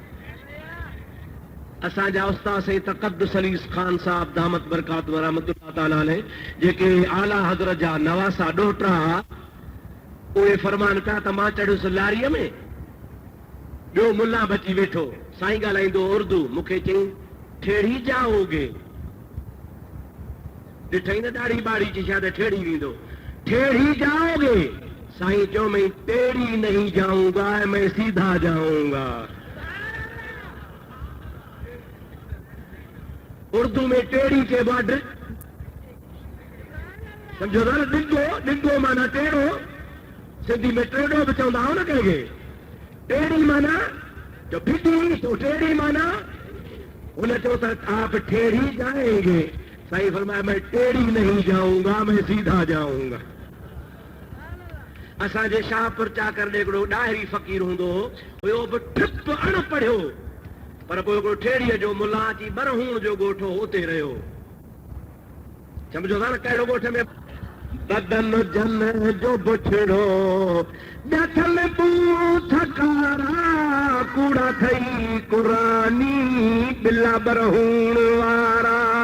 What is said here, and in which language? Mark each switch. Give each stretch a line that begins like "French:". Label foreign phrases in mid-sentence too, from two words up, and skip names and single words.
Sindhi: असांजा उस्ताद साईं तक़द्दुस अली ख़ान साहब
Arabic: دامت برکات رحمۃ اللہ تعالیٰ علیہ,
Sindhi: जेके आला हज़रत जा नवासा ॾोहिटा, उहे फरमान पिया त मां चढ़ियुसि लारीअ में, ॿियो मुल्ला बची वेठो, साईं ॻाल्हाईंदो उर्दू, मूंखे चई
Urdu: ٹھیڑی جاؤ گے,
Sindhi: ॾिठई न ॾाढ़ी ॿाड़ी जी छा त ठेड़ी वेंदो,
Urdu: ٹھیڑی جاؤ گے,
Sindhi: साईं चयो
Urdu: میں ٹیڑھی نہیں جاؤں گا، میں سیدھا جاؤں گا. اردو میں ٹیڑھی کے بعد
Sindhi: समझो था न, डिंगो, डिंगो माना टेढ़ो, सिंधी में टेढ़ो भी चवंदा हो न कंहिंखे। टेढ़ी माना जो फिटी, तो टेढ़ी माना उन चयो त
Urdu: آپ ٹھیڑی جائیں گے,
Sindhi: साईं फरमाया
Urdu: میں ٹیڑھی نہیں جاؤں گا، میں سیدھا جاؤں گا.
Sindhi: असांजे शाहपुर चाकर ॾे हिकिड़ो ॾाहिरी फ़क़ीर हूंदो हो, हुयो बि ठिप अणपढ़ियो, पर पोइ हिकिड़ो ठेड़ीअ जो मुला अची बरहूण जो ॻोठ हो, उते रहियो। सम्झो था न कहिड़ो ॻोठ में? बदन जन जो बुछड़ो ॾठल बूथ कारा, कूड़ा थई कुरानी बिला बरहूण वारा।